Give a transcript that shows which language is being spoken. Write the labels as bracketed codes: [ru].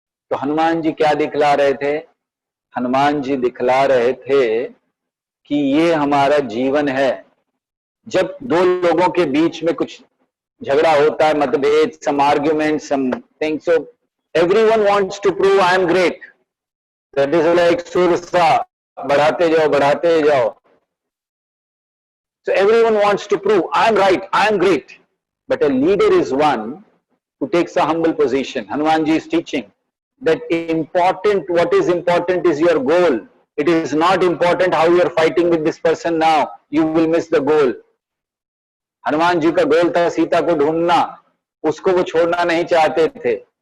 [hi] तो हनुमान जी क्या दिखला रहे थे? हनुमान जी दिखला रहे थे कि ये हमारा जीवन है. जब दो लोगों के बीच में कुछ झगड़ा होता है, मतभेद, [en] Some argument, some things, so everyone wants to prove I am great. That is like [hi] Surasa, बढ़ाते जाओ बढ़ाते जाओ. [en] So everyone wants to prove I am right, I am great. But a leader is one who takes a humble position. Hanumanji is teaching that what is important is your goal. It is not important how you are fighting with this person now. You will miss the goal. [hi] Hanuman ji का गोल था सीता को ढूंढना, उसको वो छोड़ना नहीं चाहते थे.